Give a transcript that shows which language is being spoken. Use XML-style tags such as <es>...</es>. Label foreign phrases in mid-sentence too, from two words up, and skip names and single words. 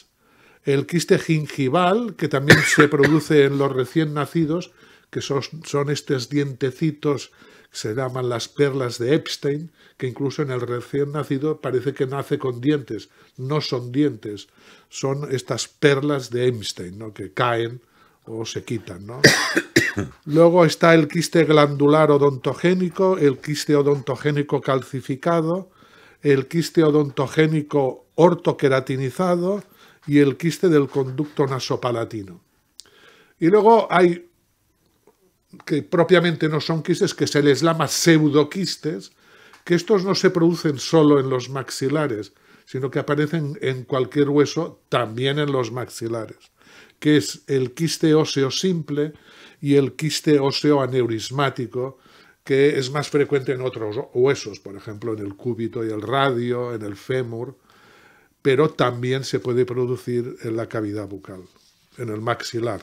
<es>El quiste gingival, que también se produce en los recién nacidos, que son estos dientecitos que se llaman las perlas de Epstein, que incluso en el recién nacido parece que nace con dientes. No son dientes, son estas perlas de Epstein, ¿no?, que caen o se quitan, ¿no? Luego está el quiste glandular odontogénico, el quiste odontogénico calcificado, el quiste odontogénico ortoqueratinizado y el quiste del conducto nasopalatino. Y luego hay, que propiamente no son quistes, que se les llama pseudoquistes, que estos no se producen solo en los maxilares, sino que aparecen en cualquier hueso, también en los maxilares, que es el quiste óseo simple y el quiste óseo aneurismático, que es más frecuente en otros huesos, por ejemplo en el cúbito y el radio, en el fémur, pero también se puede producir en la cavidad bucal, en el maxilar.</es>